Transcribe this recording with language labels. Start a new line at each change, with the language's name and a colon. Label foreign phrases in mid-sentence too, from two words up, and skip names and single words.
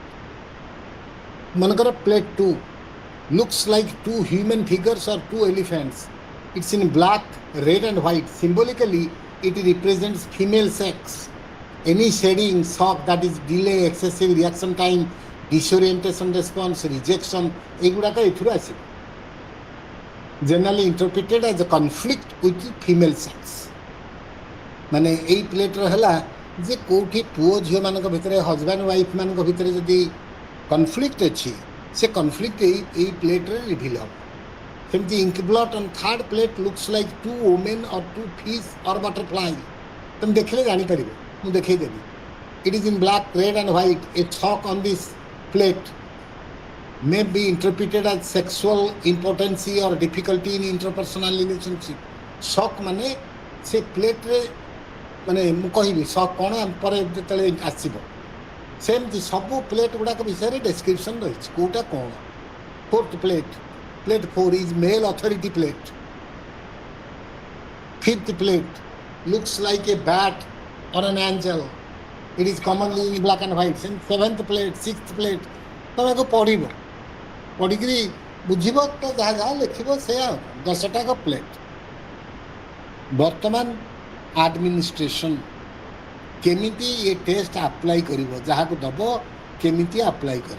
English: ମନେକର ପ୍ଲେଟ୍ 2 looks like two human figures or two elephants. It's in black, red and white. Symbolically it represents female sex. Any shedding, shock, that is delay, excessive reaction time, disorientation response, rejection,
Odia: ଏଗୁଡ଼ାକ ଏଥିରୁ ଆସିବ।
English: Generally interpreted as a conflict with female sex.
Odia: ମାନେ ଏଇ ପ୍ଲେଟ୍ର ହେଲା ଯେ କେଉଁଠି ପୁଅ ଝିଅମାନଙ୍କ ଭିତରେ,
English: husband wife
Odia: ମାନଙ୍କ ଭିତରେ ଯଦି କନଫ୍ଲିକ୍ଟ ଅଛି, ସେ କନଫ୍ଲିକ୍ଟ ଏଇ ପ୍ଲେଟ୍ରେ ରିଭିଲ୍ ହେବ।
English: ସେମିତି ink blot on third plate looks like two women or two fish or butterfly.
Odia: ତୁମେ ଦେଖିଲେ ଜାଣିପାରିବ, ମୁଁ ଦେଖେଇଦେବି।
English: It is in black, red and white. A shock on this plate may be interpreted as sexual impotency or difficulty in interpersonal relationship.
Odia: shock ମାନେ ସେ ପ୍ଲେଟ୍ରେ, ମାନେ ମୁଁ କହିବି shock କ'ଣ ପରେ ଯେତେବେଳେ ଆସିବ। ସେମିତି ସବୁ ପ୍ଲେଟ୍ ଗୁଡ଼ାକ ବିଷୟରେ ଡେସ୍କ୍ରିପସନ୍ ରହିଛି, କେଉଁଟା କ'ଣ।
English: Fourth plate, plate 4 is male authority plate. Fifth plate looks like a bat or an angel. It is commonly in black and white. Seventh plate, sixth plate
Odia: ତମକୁ ପଢ଼ିବ, ପଢ଼ିକିରି ବୁଝିବ ତ ଯାହା ଯାହା ଲେଖିବ ସେୟା। 10ଟାକ ପ୍ଲେଟ୍। ବର୍ତ୍ତମାନ ଆଡମିନିଷ୍ଟ୍ରେସନ କେମିତି ଏ
English: test apply
Odia: କରିବ, ଯାହାକୁ ଦବ କେମିତି ଆପ୍ଲାଏ କରିବ।